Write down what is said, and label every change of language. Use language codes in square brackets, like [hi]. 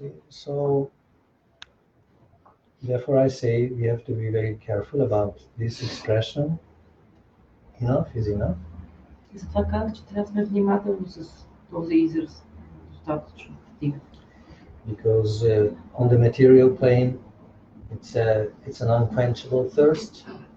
[en] So therefore I say we have to be very careful about this expression. Enough is enough. [bg] И затова казах, че трябва да сме внимателни с този израз. Достатъчно стига. [en] Because on the material plane it's an unquenchable thirst.